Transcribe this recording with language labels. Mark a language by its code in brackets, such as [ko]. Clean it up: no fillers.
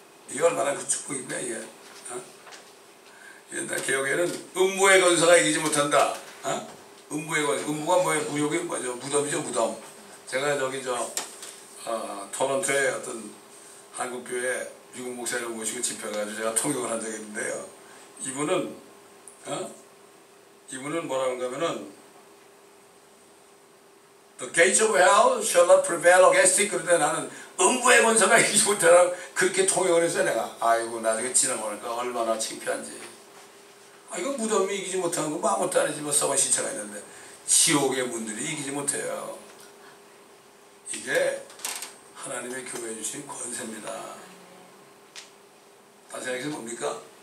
[ko] 이게 얼마나 그 축복입니까, 이게? 옛날 개혁에는 음부의 권세가 이기지 못한다. 음부의 권세. 음부가 뭐예요? 무역이 뭐죠? 무덤이죠, 무덤. 제가 저기 토론토에 어떤 한국교회 미국 목사를 모시고 집회해가지고 제가 통역을 한 적이 있는데요. 이분은 뭐라고 하면은 [en] The gates of hell shall not prevail against it. [ko] 그런데 나는 음부의 권세가 이기지 못하라고 그렇게 통역을 했어요, 내가. 아이고, 나중에 지나보니까 얼마나 창피한지. 이거 무덤이 이기지 못하는 거 뭐 아무것도 아니지. 뭐 써본 시체가 있는데 지옥의 문들이 이기지 못해요. 이게 하나님의 교회에 주신 권세입니다. 다시 생각해서 뭡니까?